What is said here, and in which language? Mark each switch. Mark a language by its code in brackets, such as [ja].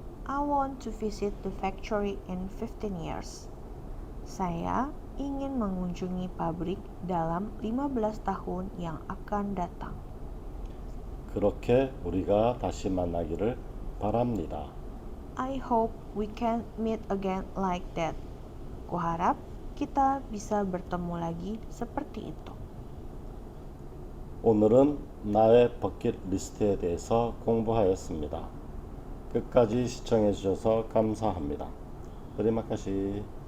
[en] I want to visit the factory in 15 years. [id] Saya ingin mengunjungi pabrik dalam 15 tahun yang akan datang. [ko] 그렇게 우리가 다시 만나기를 바랍니다. [en] I hope we can meet again like that. [id] Kuharap kita bisa bertemu lagi seperti itu. [ko] 오늘은 나의 버킷리스트에 대해서 공부하였습니다. 끝까지 시청해 주셔서 감사합니다. [id] Terima kasih.